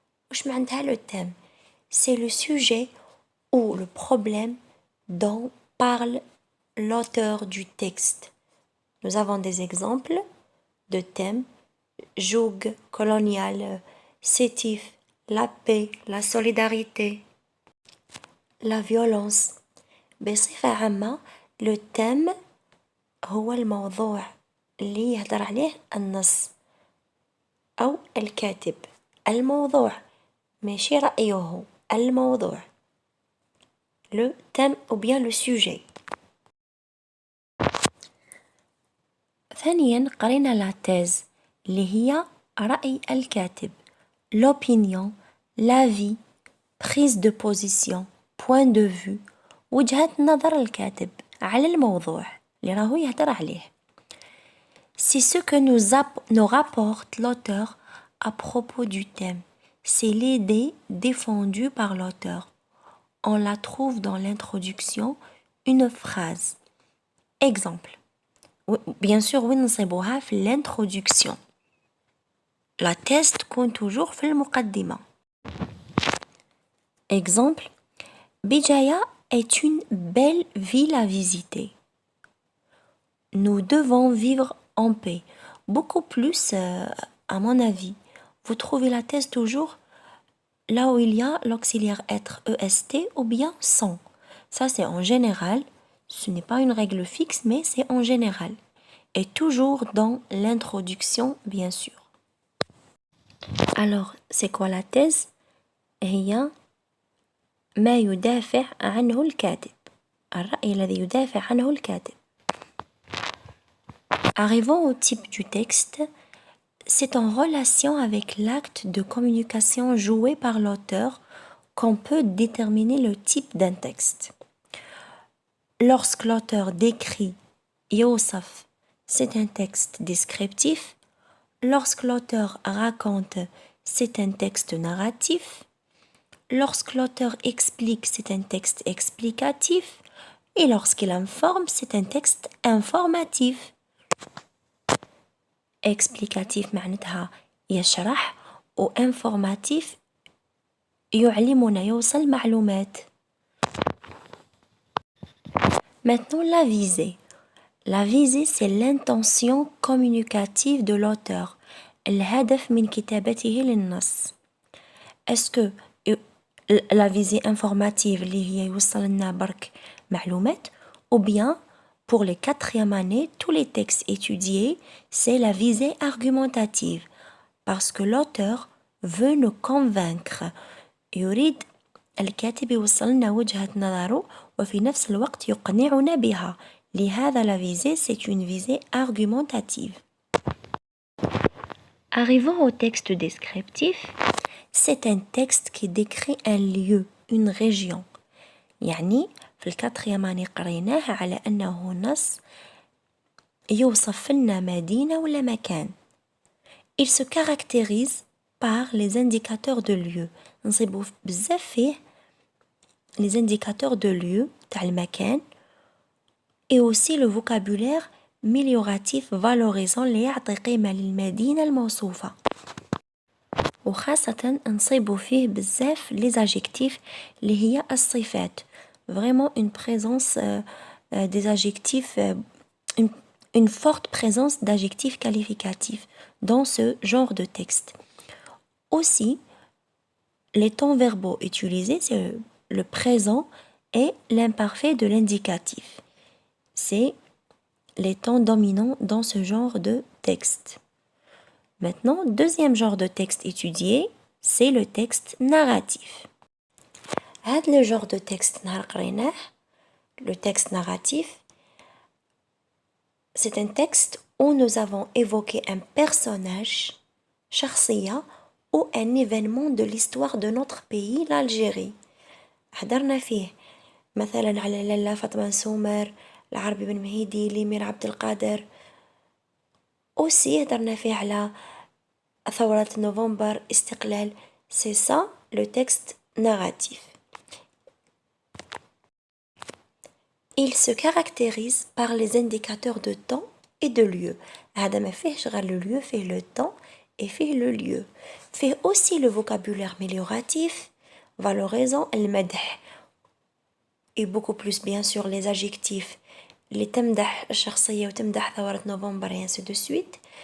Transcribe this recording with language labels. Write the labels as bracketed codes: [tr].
[ar] واش معناتها [fr] le thème? C'est le sujet ou le problème dont parle l'auteur du texte. Nous avons des exemples de thèmes: joug colonial, sétif, la paix, la solidarité, la violence. [ar] بصفة عامة [fr] le thème [ar] هو الموضوع اللي يهدر عليه النص أو الكاتب. الموضوع ماشي رأيه، الموضوع [fr] le thème ou bien le sujet. [ar] ثانيا قرينا [fr] la thèse [ar] اللي هي رأي الكاتب، [fr] l'opinion, l'avis, prise de position, point de vue، [ar] وجهة نظر الكاتب على الموضوع اللي راهو يهدر عليه. [fr] C'est ce que nous rapporte l'auteur à propos du thème. C'est l'idée défendue par l'auteur. On la trouve dans l'introduction, une phrase. Exemple. Bien sûr, [ar] وين نصيبوها في [fr] l'introduction. La thèse [ar] تكون [fr] toujours [ar] في المقدمة. [fr] Exemple. Béjaïa est une belle ville à visiter. Nous devons vivre en paix. Beaucoup plus, à mon avis. Vous trouvez la thèse toujours là où il y a l'auxiliaire être EST ou bien sans. Ça, c'est en général. Ce n'est pas une règle fixe, mais c'est en général. Et toujours dans l'introduction, bien sûr. Alors, c'est quoi la thèse? [ar] هي ما يدافع عنه الكاتب. الرأي الذي يدافع عنه الكاتب. [fr] Arrivons au type du texte. C'est en relation avec l'acte de communication joué par l'auteur qu'on peut déterminer le type d'un texte. Lorsque l'auteur décrit Yosaf, c'est un texte descriptif. Lorsque l'auteur raconte, c'est un texte narratif. Lorsque l'auteur explique, c'est un texte explicatif. Et lorsqu'il informe, c'est un texte informatif. [ar] explicatif معناتها يشرح و informatif يعلمنا يوصل معلومات. [fr] Maintenant la visée. La visée c'est l'intention communicative de l'auteur. [ar] الهدف من كتابته للنص. [fr] Est-ce que la visée informative [ar] اللي هي يوصل لنا برك معلومات [fr] ou bien pour les 4e années, tous les textes étudiés, c'est la visée argumentative. Parce que l'auteur veut nous convaincre. [ar] يريد الكاتب يوصلنا وجهة نظره وفي نفس الوقت يقنعنا بها. لهذا [fr] la visée, c'est une visée argumentative. Arrivons au texte descriptif. C'est un texte qui décrit un lieu, une région. [ar] يعني في الكاتريام اني قريناه على انه نص يوصف لنا مدينة ولا مكان. [fr] Il se caractérise par les indicateurs de lieu. [ar] نصيبو بزاف فيه [fr] les indicateurs de lieu [ar] تاع المكان [fr] et aussi le vocabulaire amélioratif valorisant [ar] اللي يعطي قيمة للمدينة الموصوفة. وخاصة نصيبو فيه بزاف [fr] les adjectifs [ar] اللي هي الصفات. [fr] Vraiment une présence des adjectifs, une forte présence d'adjectifs qualificatifs dans ce genre de texte. Aussi, les temps verbaux utilisés, c'est le présent et l'imparfait de l'indicatif. C'est les temps dominants dans ce genre de texte. Maintenant, deuxième genre de texte étudié, c'est le texte narratif. [ar] هذا [fr] le genre de texte [ar] نهار قريناه [fr] le texte narratif c'est un texte où nous avons évoqué un personnage [ar] شخصية [fr] ou un événement de l'histoire de notre pays l'Algérie. [ar] حضرنا فيه مثلا على لالا فاطمة سومر، العربي بن مهيدي، ليمير عبد القادر. [fr] aussi [ar] هضرنا فيه على ثورة نوفمبر، استقلال. [fr] c'est ça le texte narratif. Il se caractérise par les indicateurs de temps et de lieu. [ar] هذا ما فيهش غير [fr] le lieu, fait le temps et fait le lieu. Fait aussi le vocabulaire amélioratif, valorisant [ar] المدح [fr] et beaucoup plus bien sûr les adjectifs [ar] اللي تمدح الشخصية وتمدح ثورة نوفمبر [fr] et ainsi de suite.